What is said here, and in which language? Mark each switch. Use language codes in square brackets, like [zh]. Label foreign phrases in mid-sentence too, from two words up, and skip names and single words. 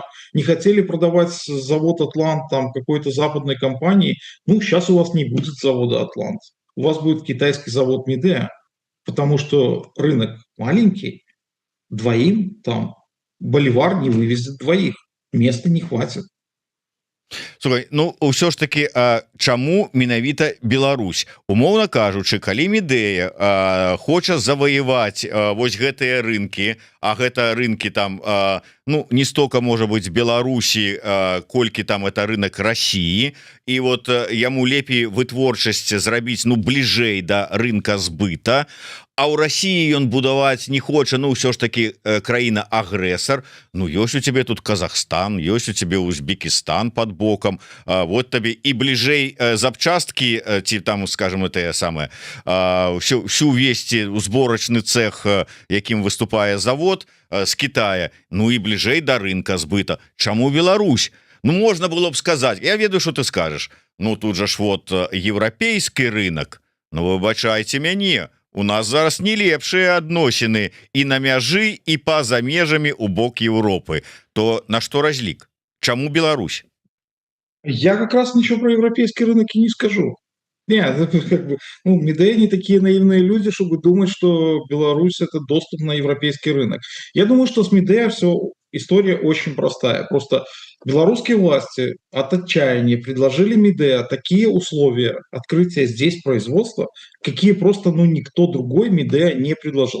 [ru] Не хотели продавать завод «Атлант» там какой-то западной компании, ну сейчас у вас не будет завода «Атлант». У вас будет китайский завод «Midea», потому что рынок маленький, двоим там Боливар не вывезет двоих, места не хватит. [be] Слухай, ну ўсё ж таки чаму менавіта Беларусь, умоўна кажучы, калі Midea хоча заваяваць вось гэтыя рынки, а гэта рынки там ну [ru] не столько [be] можа быть Беларусі, колькі там [ru] это рынок России, [be] і вот яму лепей вытворчасць зрабіць ну бліжэй да рынка збыта, а ў России ён будаваць не хоча, ну ўсё ж таки краіна агрэсар. Ну ёсць у тебе тут Казахстан, ёсць у тебе Узбекистан [ru] под боком, [be] вот табе і бліжэй запчасткі ці там скажем [ru] это самое [be] всю весці зборачны цех, якім выступае завод з Китая, ну і бліжэй да рынка збыта. Чаму Беларусь? [ru] Ну можно было б сказать, [be] я ведаю, [ru] что ты скажешь, [be] ну тут же ж вот еўрапейскі рынок, ну выбачайце мяне, у нас зараз не лепшыя адносіны і на мяжы і па-за межамі у бок Европы, то [ru] на что [be] разлік? Чаму Беларусь? [ru] Я как раз ничего про европейский рынок и не скажу. Нет, это как бы, ну, Midea не такие наивные люди, чтобы думать, что Беларусь – это доступ на европейский рынок. Я думаю, что с Midea все история очень простая. Просто белорусские власти от отчаяния предложили Midea такие условия открытия здесь производства, какие просто ну, никто другой Midea не предложил.